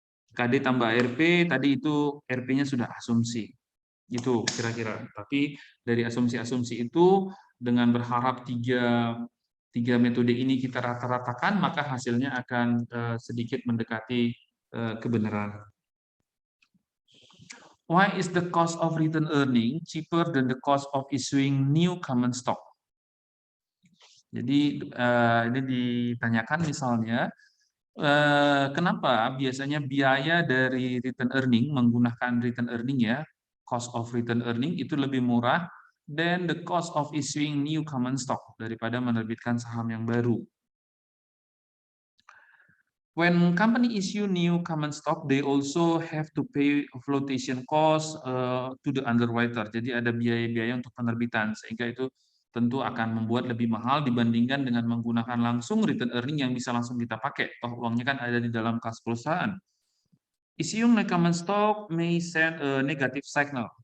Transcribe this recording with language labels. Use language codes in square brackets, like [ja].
[id] KD tambah RP tadi itu RP-nya sudah asumsi. Gitu kira-kira. Tapi dari asumsi-asumsi itu dengan berharap tiga metode ini kita rata-ratakan, maka hasilnya akan sedikit mendekati kebenaran. [en] Why is the cost of return earning cheaper than the cost of issuing new common stock? [id] Jadi ini ditanyakan misalnya, kenapa biasanya biaya dari return earning menggunakan return earning ya, cost of return earning itu lebih murah [en] than the cost of issuing new common stock [id] daripada menerbitkan saham yang baru. [en] when company issue new common stock, they also have to pay flotation cost to the underwriter. [id] Jadi ada biaya-biaya untuk penerbitan, sehingga itu tentu akan membuat lebih mahal dibandingkan dengan menggunakan langsung return earning yang bisa langsung kita pakai. Toh uangnya kan ada di dalam kas perusahaan. [en] Issuing common stock may send a negative signal.